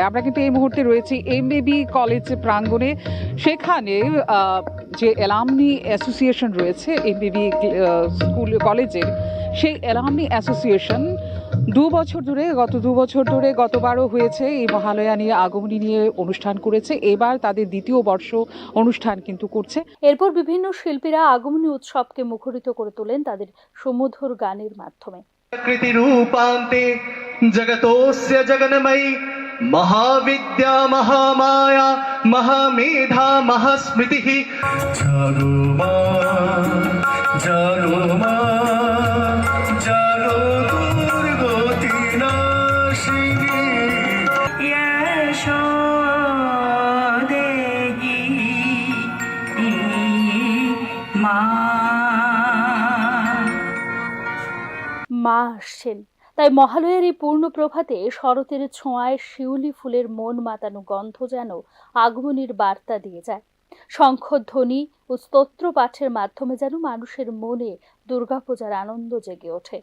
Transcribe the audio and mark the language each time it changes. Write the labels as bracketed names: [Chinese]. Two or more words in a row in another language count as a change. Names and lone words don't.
[Bangla] আমরা কিন্তু এই মুহূর্তে রয়েছি এমবিবি কলেজ প্রাঙ্গণে। সেখানে যে [English] alumni association [Bangla] রয়েছে এমবিবি স্কুল কলেজের, সেই [English] alumni association [Bangla] গত 2 বছর ধরে গতবারও হয়েছে এই মহালয়া নিয়ে, আগমনী নিয়ে অনুষ্ঠান করেছে। এবার তাদের 2য় বর্ষ অনুষ্ঠান কিন্তু করছে। এরপর বিভিন্ন শিল্পীরা আগমনী উৎসবকে মুখরিত করে তোলেন তাদের সুমধুর গানের মাধ্যমে। [Sanskrit] कृति रूपान्ते जगतोस्य जगन्मयी महाविद्या महामाया महामेधा महास्मृतिः [Bangla] জাগো মা জাগো মা জাগো [Sanskrit] दुर्गति नाशिनी यशोदेहि मा [Bangla] আসছেন। তাই মহালয়ার এই পূর্ণ প্রভাতে শরতের ছোঁয়ায় শিউলি ফুলের মন মাতানো গন্ধ যেন আগমনীর বার্তা দিয়ে যায়। শঙ্খধ্বনি ও স্তোত্র পাঠের মাধ্যমে যেন মানুষের মনে দুর্গাপূজার আনন্দ জেগে ওঠে।